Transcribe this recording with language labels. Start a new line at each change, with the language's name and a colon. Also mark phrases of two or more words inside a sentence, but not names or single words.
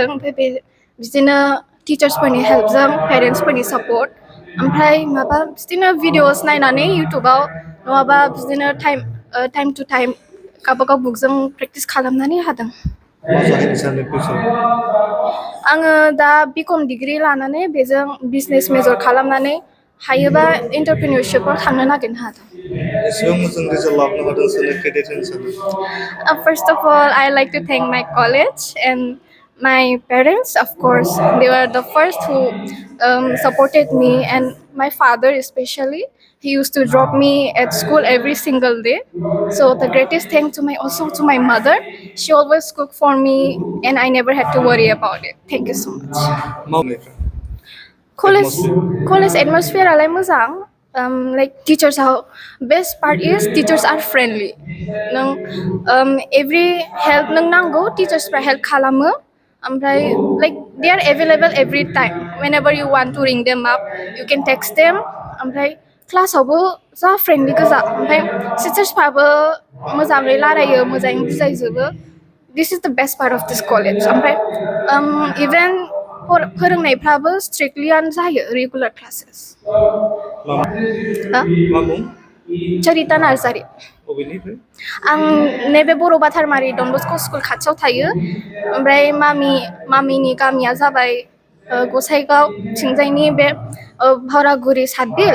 Bodo: ओमफ्राय बिदिनो टिचार्सफोरनि हेल्पजों, पेरेन्टसफोरनि सापर्ट, ओमफ्राय बिदिनो भिडिअस नायनानै इउटुबाव, नङाबा बिदिनो टाइम टु टाइम गावबागाव बुकजों प्रेक्टिस खालामनानै हादों. मा जाहैनो सानो फिउचाराव? आङो दा बिकम डिग्रि लानानै बेजों बिजनेस मेजर खालामनानै हायोबा एन्टारप्रेनियरशिपआव थांनो नागिरनो हादों. एसेबां मोजां रिजाल्ट लाबोनो हादों, सोरनो क्रेडिट होनो सानो?
English: First of all, I like to thank my college and my parents. Of course, they were the first who supported me, and my father especially. He used to drop me at school every single day. So the greatest thanks also to my mother. She always cooked for me, and I never had to worry about it. Thank you so much. College atmosphere
Bodo: आलाय मोजां.
English: Like teachers are, best part is teachers are friendly. Every help
Bodo: नों नांगौ teachers फ्रा help खालामो.
English: ओमफ्राय like they are available every time. Whenever you want to ring them up, you can text them.
Bodo: ओमफ्राय क्लासावबो जा फ्रेन्डलि गोजा ओमफ्राय टिचार्सफ्राबो मोजाङै रायलायो मोजाङै बुजायजोबो.
English: This is the best part of this college.
Bodo: ओमफ्राय इभेन फोरोंनायफ्राबो स्ट्रिक्टलियानो जायो रेगुलार क्लासेस. मा मुं? चरिता नार्जारि. बबेनिफ्राय? आं नैबे बर' बाथारमारि डन बस्क' स्कुल खाथियाव थायो. ओमफ्राय मामिनि गामिया जाबाय गसाइगाव थिंजायनि बे भावरागुरि सातबिल.